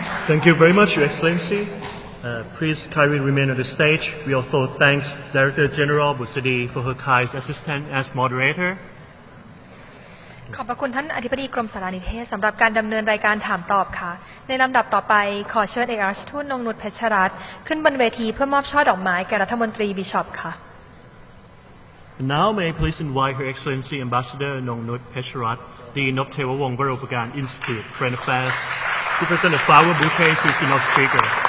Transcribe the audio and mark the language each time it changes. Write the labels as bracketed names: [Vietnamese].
[English] Thank you very much, Your Excellency. Please kindly remain on the stage. We also thank Director General Busadi for her kind assistance as moderator. [Thai] ขอบพระคุณท่านอธิบดีกรมสารนิเทศสำหรับการดำเนินรายการถามตอบค่ะในลำดับต่อไปขอเชิญเอกอัครราชทูตนงนุชเพชรรัตน์ขึ้นบนเวทีเพื่อมอบช่อดอกไม้แก่รัฐมนตรีบิชอปค่ะ [English] Now may I please invite Her Excellency Ambassador Nongnut Pecharat, Dean of Tewawong Varopagan Institute, Foreign Affairs, to present a flower bouquet to keynote speaker.